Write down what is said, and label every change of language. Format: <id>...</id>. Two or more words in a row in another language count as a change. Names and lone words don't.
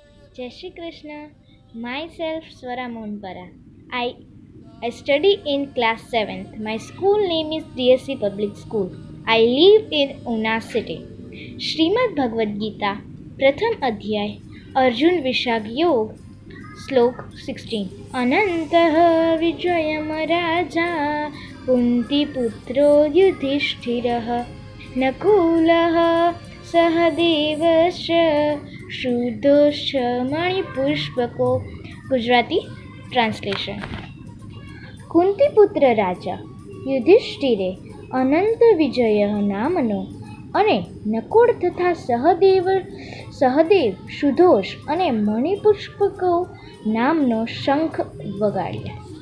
<hi>Jai Shri Krishna.</hi> <en>Myself Swara Monpara. I study in class 7th. My school name is DSC Public School. I live in Una city.</en> <sa>श्रीमद् भगवद गीता प्रथम अध्याय अर्जुन विषाग योग श्लोक 16 अनन्तः विजयम राजा कुन्तीपुत्रो युधिष्ठिरः नकुलः सहदेवश्च શુદ્ધોશ્ચ મણિપુષ્પકો.</sa> <gu>ગુજરાતી ટ્રાન્સલેશન. કુંતીપુત્ર રાજા યુધિષ્ઠિરે અનંત વિજય નામનો અને નકુળ તથા સહદેવ સુધોષ અને મણિપુષ્પકો નામનો શંખ વગાડ્યા.</gu>